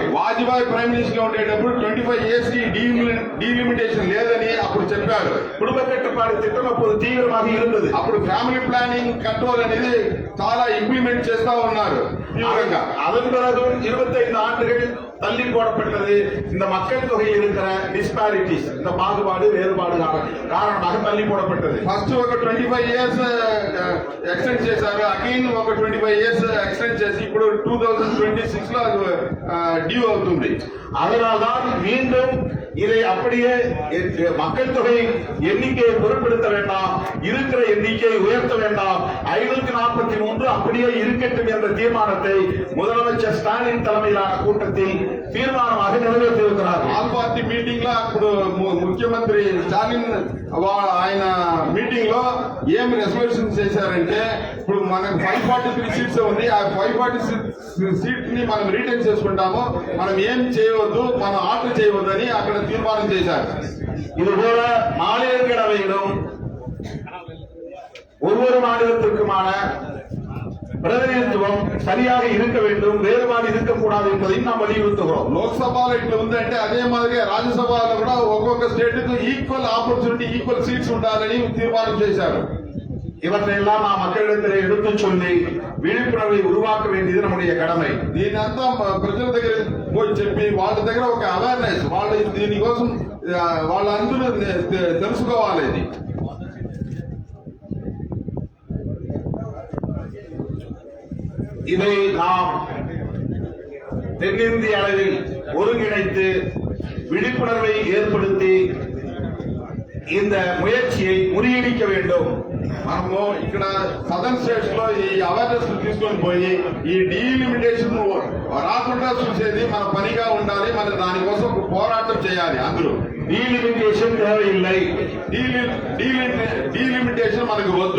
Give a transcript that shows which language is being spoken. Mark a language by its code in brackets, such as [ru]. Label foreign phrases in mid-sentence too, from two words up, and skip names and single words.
[te] వాజ్పేయి [en] prime minister [te] గా ఉండేటప్పుడు 25 years కి డీలిమిటేషన్ లేదని అప్పుడు చెప్పారు. [ta] குடும்ப கட்டுப்பாடு திட்டம் அப்போது தீவிரமாக இருந்தது. [te] అప్పుడు [en] family planning control [te] అనేది చాలా ఇంప్లిమెంట్ చేస్తా ఉన్నారు తీవ్రంగా. [ta] அதன் பிறகும் 25 ஆண்டுகள் தள்ளி போடப்பட்டது. இந்த மக்கள் தொகையில் இருக்கிற டிஸ்பாரிட்டிஸ், இந்த பாகுபாடு வேறுபாடு காரணமாக தள்ளி போடப்பட்டது. [te] ఫస్ట్ ఒక 25 [en] years extend [te] చేశారు, అగైన్ ఒక 25 [en] years extend [te] చేసి ఇప్పుడు 2026 లో డ్యూ అవుతుంది. [ta] அதனால்தான் மீண்டும் இதை அப்படியே மக்கள் தொகை எண்ணிக்கையை பொருட்படுத்த வேண்டாம், இருக்கிற எண்ணிக்கையை உயர்த்த வேண்டாம், 543 அப்படியே இருக்கட்டும் என்ற தீர்மானத்தை முதலமைச்சர் ஸ்டாலின் தலைமையிலான கூட்டத்தில் தீர்மானமாக நிறைவேற்றியிருக்கிறார். [en] all party meeting [te] లో ఇప్పుడు ముఖ్యమంత్రి స్టాలిన్ ఆయన మీటింగ్ లో ఏం రెజల్యూషన్ చేశారంటే ఇప్పుడు మనకు 543 సీట్స్ ఉంది. ఆ 540 సీట్ ని మనం రీటైన్ చేసుకుంటాము, మనం ఏం చేయవద్దు, మనం ఆర్డర్ చేయవద్దు అని అక్కడ తీర్మానం చేశారు. [ta] இதுபோல மாநிலங்களவையிலும் ஒவ்வொரு மாநிலத்திற்குமான பிரதிநிதித்துவம் சரியாக இருக்க வேண்டும், வேறுபாடு இருக்கக்கூடாது என்பதையும் நாம் வலியுறுத்துகிறோம். [te] లోక్సభలో ఇట్లా ఉందంటే అదే మాదిరిగా రాజ్యసభలో కూడా ఒక్కొక్క స్టేట్ కు [en] equal opportunity, equal seats [te] ఉండాలని తీర్మానం చేశారు. [ta] இவற்றையெல்லாம் நாம் மக்களிடத்திலே எடுத்துச் சொல்லி விழிப்புணர்வை உருவாக்க வேண்டியது நம்முடைய கடமை. [te] దీనంతా ప్రజల దగ్గర పోయి చెప్పి వాళ్ళ దగ్గర ఒక అవేర్నెస్, వాళ్ళు దీనికోసం వాళ్ళందరూ తెలుసుకోవాలి. ఇది [ta] இதை நாம் தென்னிந்திய அளவில் ஒருங்கிணைத்து விழிப்புணர்வை ஏற்படுத்தி இந்த முயற்சியை முறியடிக்க வேண்டும். [te] మనము ఇక్కడ [en] southern states [te] లో ఈ అవేర్నెస్ తీసుకొని పోయి ఈ డీలిమిటేషన్ రాకుండా చూసేది మన పనిగా ఉండాలి. మన దానికోసం పోరాటం చేయాలి. అందరూ [ta] டீலிமிட்டேஷன் தேவையில்லை, [te] డీలిమిటేషన్ మనకు వద్దు,